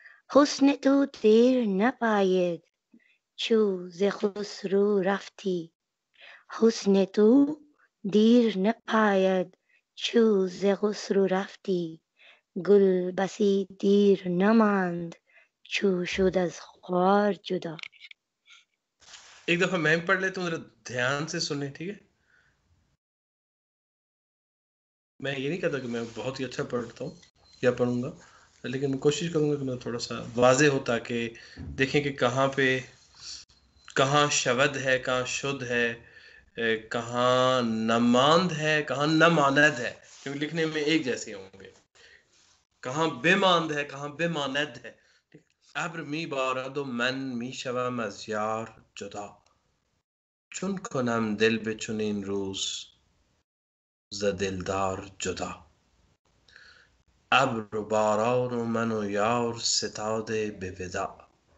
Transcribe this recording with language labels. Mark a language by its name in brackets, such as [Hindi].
[Persian] حسن تو دیر نپاید چو ز خسرو رفتی. حسن تو دیر نپاید چو ز خسرو رفتی. گل بسی دیر نماند چو شد از خار جدا. [Hindi] एक दफा मैं पढ़ लेता हूँ, जरा ध्यान से सुने, ठीक है। मैं ये नहीं कहता कि मैं बहुत ही अच्छा पढ़ता हूँ या पढ़ूंगा, लेकिन मैं कोशिश करूंगा कि मैं थोड़ा सा वाजे हो, ताकि देखें कि कहाँ शब्द है, कहाँ शुद्ध है, कहाँ नमांद है, कहाँ नमानद है, क्योंकि लिखने में एक जैसे होंगे। कहाँ बेमांद है, कहाँ बेमानद है। [Persian] ابر می بارد و من می شوم از یار جدا. چون کنم دل به چنین روز ز دلدار جدا. ابر و باران و من و یار ستاده به وداع.